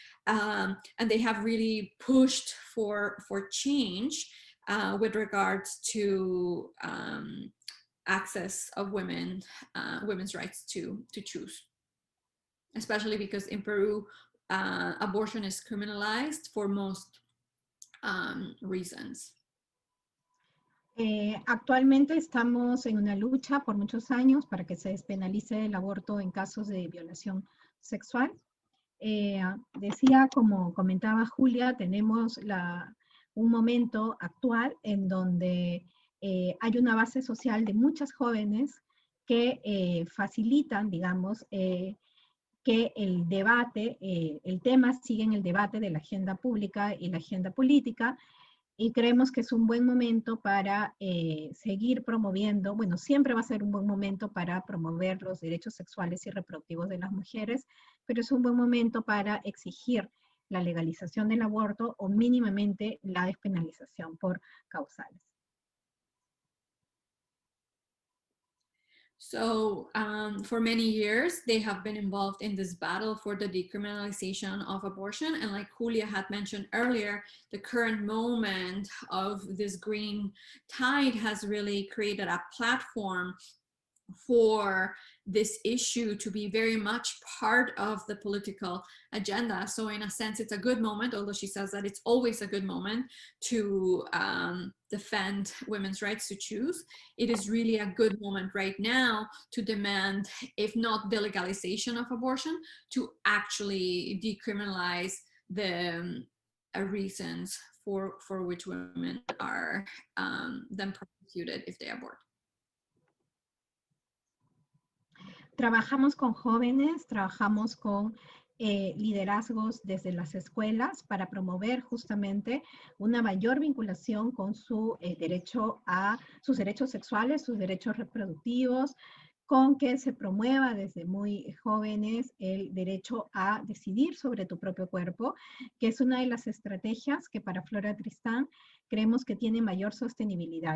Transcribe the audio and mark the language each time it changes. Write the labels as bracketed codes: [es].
[en] And they have really pushed for change with regards to access of women's rights to choose, especially because in Peru, abortion is criminalized for most reasons. [es] Actualmente estamos en una lucha por muchos años para que se despenalice el aborto en casos de violación sexual. Decía, como comentaba Julia, tenemos un momento actual en donde hay una base social de muchas jóvenes que facilitan, digamos, que el debate, el tema sigue en el debate de la agenda pública y la agenda política, y creemos que es un buen momento para seguir promoviendo, bueno, siempre va a ser un buen momento para promover los derechos sexuales y reproductivos de las mujeres, pero es un buen momento para exigir la legalización del aborto o mínimamente la despenalización por causales. [en] So for many years, they have been involved in this battle for the decriminalization of abortion. And like Julia had mentioned earlier, the current moment of this green tide has really created a platform for this issue to be very much part of the political agenda. So in a sense, it's a good moment, although she says that it's always a good moment to defend women's rights to choose. It is really a good moment right now to demand, if not the legalization of abortion, to actually decriminalize the reasons for which women are then prosecuted if they abort. [es] Trabajamos con jóvenes, trabajamos con liderazgos desde las escuelas para promover justamente una mayor vinculación con sus derechos sexuales, sus derechos reproductivos, con que se promueva desde muy jóvenes el derecho a decidir sobre tu propio cuerpo, que es una de las estrategias que para Flora Tristán creemos que tiene mayor sostenibilidad.